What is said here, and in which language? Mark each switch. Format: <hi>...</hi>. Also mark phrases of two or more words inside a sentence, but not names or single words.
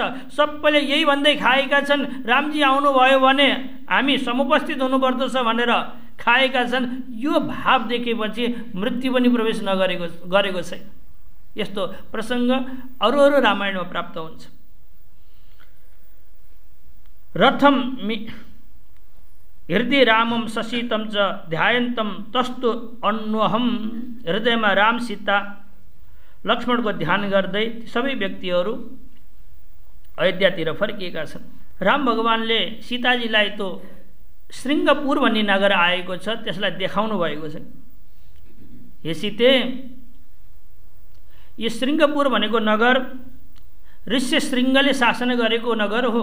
<ne>सबैले यही भन्दै खाएका छन्, रामजी आउनुभयो भने हामी समुपस्थित हुनुपर्दछ भनेर खाएका छन्। यो भाव देखेपछि मृत्यु पनि प्रवेश गरेको छैन। यस्तो प्रसङ्ग अरू अरू रामायणमा प्राप्त हुन्छ।</ne> <sa>हृदय रामम शशितम च ध्यायन्तम तस्तु अन्वहम।</sa> <ne>हृदयमा राम सीता लक्ष्मणको ध्यान गर्दै सबै व्यक्तिहरू अयोध्यातिर फर्किएका छन्। राम भगवानले सीताजीलाई तो श्रृङ्गपुर भन्ने नगर आएको छ त्यसलाई देखाउनु भएको छ। हे सीते, यो श्रृङ्गपुर भनेको नगर ऋष्यशृङ्गले शासन गरेको नगर हो।</ne>